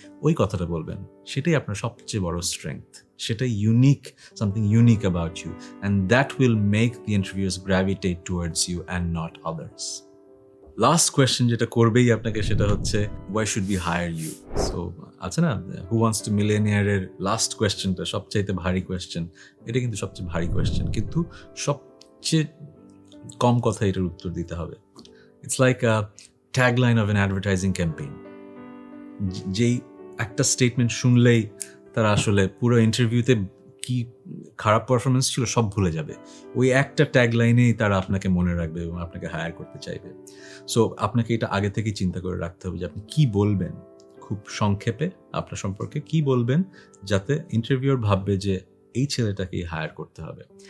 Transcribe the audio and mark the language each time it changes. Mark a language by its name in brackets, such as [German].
[Bangla] ওই কথাটা বলবেন, সেটাই আপনার সবচেয়ে বড় স্ট্রেংথ, সেটাই unique, [English] Something unique about you, and that will make the interviewers gravitate towards you and not others. [Bangla] Last question যেটা করবেই আপনাকে সেটা হচ্ছে [English] Why should be hire you. [Bangla] So আছে না হু ওয়ান্টস টু মিলেনিয়ারের লাস্ট কোয়েশ্চেনটা সবচাইতে ভারী কোয়েশ্চেন। এটা কিন্তু সবচেয়ে ভারী কোয়েশ্চেন, কিন্তু সবচেয়ে কম কথা এটার উত্তর দিতে হবে। [English] It's like a tagline of an advertising campaign. [Bangla] যেই একটা স্টেটমেন্ট শুনলেই তারা আসলে পুরো ইন্টারভিউতে কি খারাপ পারফরমেন্স ছিল সব ভুলে যাবে। ওই একটা ট্যাগলাইনেই তারা আপনাকে মনে রাখবে এবং আপনাকে হায়ার করতে চাইবে। সো আপনাকে এটা আগে থেকেই চিন্তা করে রাখতে হবে যে আপনি কি বলবেন, খুব সংক্ষেপে আপনার সম্পর্কে কি বলবেন, যাতে ইন্টারভিউয়ার ভাববে যে এই ছেলেটাকেই হায়ার করতে হবে।